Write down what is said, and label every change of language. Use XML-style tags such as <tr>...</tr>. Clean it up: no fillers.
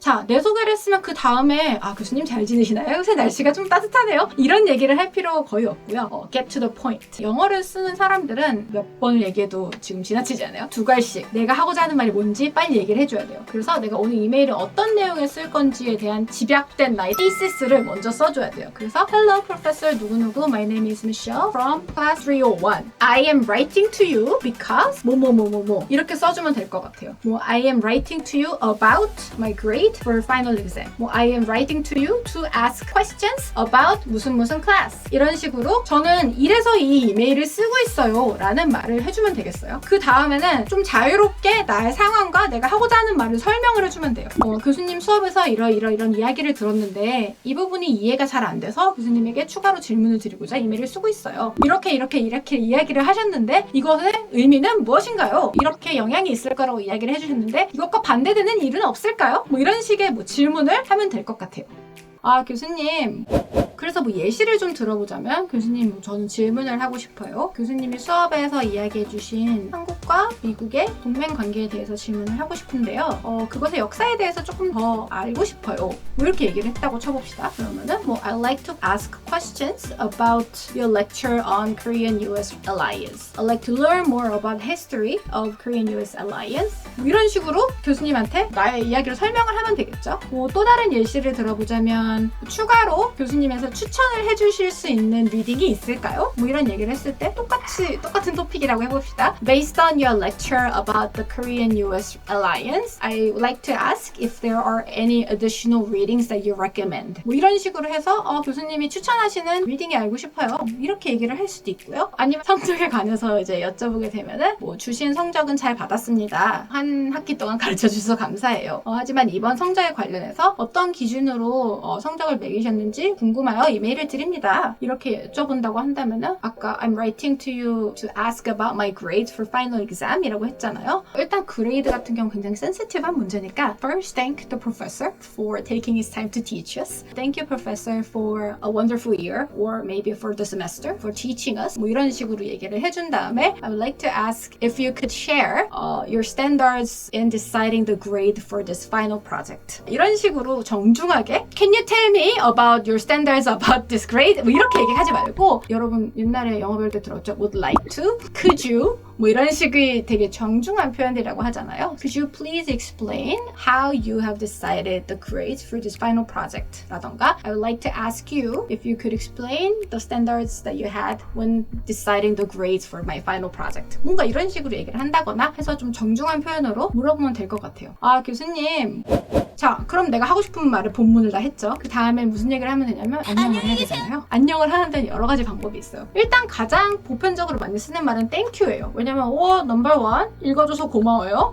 <ko>자 내 소개를 했으면 그 다음에 아 교수님 잘 지내시나요? 요새 날씨가 좀 따뜻하네요? 이런 얘기를 할 필요 거의 없고요.</ko> <en>get to the point.</en> <ko>영어를 쓰는 사람들은 몇 번을 얘기해도 지금 지나치지 않아요? 두괄식. 내가 하고자 하는 말이 뭔지 빨리 얘기를 해줘야 돼요. 그래서 내가 오늘 이메일을 어떤 내용에 쓸 건지에 대한 집약된 나의 thesis,를 먼저 써줘야 돼요. 그래서</ko> <en>hello professor</en> <ko>누구누구</ko> <en>my name is Michelle from class 301 I am writing to you because</en> <ko>뭐뭐뭐뭐뭐 이렇게 써주면 될 것 같아요.</ko> <en>뭐 I am writing to you about my grade for final exam. 뭐 I am writing to you to ask questions about</en> <ko>무슨</ko> <en>class.</en> <ko>이런 식으로 저는 이래서 이 이메일을 쓰고 있어요 라는 말을 해주면 되겠어요. 그 다음에는 좀 자유롭게 나의 상황과 내가 하고자 하는 말을 설명을 해주면 돼요. 교수님 수업에서 이런 이야기를 들었는데 이 부분이 이해가 잘 안 돼서 교수님에게 추가로 질문을 드리고자 이메일을 쓰고 있어요. 이렇게 이야기를 하셨는데 이것의 의미는 무엇인가요? 이렇게 영향이 있을 거라고 이야기를 해주셨는데 이것과 반대되는 일은 없을까요? 뭐 이런 식의 뭐 질문을 하면 될 것 같아요. 아 교수님, 그래서 뭐 예시를 좀 들어보자면 교수님 저는 질문을 하고 싶어요. 교수님이 수업에서 이야기해주신 한국과 미국의 동맹 관계에 대해서 질문을 하고 싶은데요. 그것의 역사에 대해서 조금 더 알고 싶어요. 뭐 이렇게 얘기를 했다고 쳐봅시다. 그러면은 뭐</ko> <en>I'd like to ask questions about your lecture on Korean-US alliance. I'd like to learn more about history of Korean-US alliance.</en> <ko>뭐 이런 식으로 교수님한테 나의 이야기를 설명을 하면 되겠죠. 뭐 또 다른 예시를 들어보자면 추가로 교수님에서 추천을 해주실 수 있는 리딩이 있을까요? 뭐 이런 얘기를 했을 때 똑같은 토픽이라고 해봅시다.</ko> <en>Based on your lecture about the Korean-US alliance, I would like to ask if there are any additional readings that you recommend.</en> <ko>뭐 이런 식으로 해서 교수님이 추천하시는 리딩이 알고 싶어요. 이렇게 얘기를 할 수도 있고요. 아니면 성적에 관해서 이제 여쭤보게 되면은 뭐 주신 성적은 잘 받았습니다. 한 학기 동안 가르쳐 주셔서 감사해요. 하지만 이번 성적에 관련해서 어떤 기준으로 성적을 매기셨는지 궁금하여 이메일을 드립니다. 이렇게 여쭤본다고 한다면은 아까</ko> <en>I'm writing to you to ask about my grades for final exam</en> <ko>이라고 했잖아요. 일단 그레이드 같은 경우 굉장히 센시티브한 문제니까</ko> <en>First, thank the professor for taking his time to teach us. Thank you, professor, for a wonderful year or maybe for the semester for teaching us.</en> <ko>뭐 이런 식으로 얘기를 해준 다음에</ko> <en>I would like to ask if you could share your standards in deciding the grade for this final project.</en> <ko>이런 식으로 정중하게</ko> <en>Can you tell me about your standards about this grade?</en> <ko>뭐 이렇게 얘기하지 말고 여러분 옛날에 영어 배울 때 들었죠?</ko> <en>Would like to? Could you?</en> <ko>뭐 이런 식의 되게 정중한 표현이라고 하잖아요.</ko> <en>Could you please explain how you have decided the grades for this final project?</en> <ko>라던가</ko> <en>I would like to ask you if you could explain the standards that you had when deciding the grades for my final project.</en> <ko>뭔가 이런 식으로 얘기를 한다거나 해서 좀 정중한 표현으로 물어보면 될 것 같아요. 아 교수님 자 그럼 내가 하고 싶은 말을 본문을 다 했죠. 그 다음에 무슨 얘기를 하면 되냐면 안녕을 해야 되잖아요. 안녕을 하는 데는 여러 가지 방법이 있어요. 일단 가장 보편적으로 많이 쓰는 말은 땡큐예요. 왜냐면 넘버 1 읽어줘서 고마워요.</ko>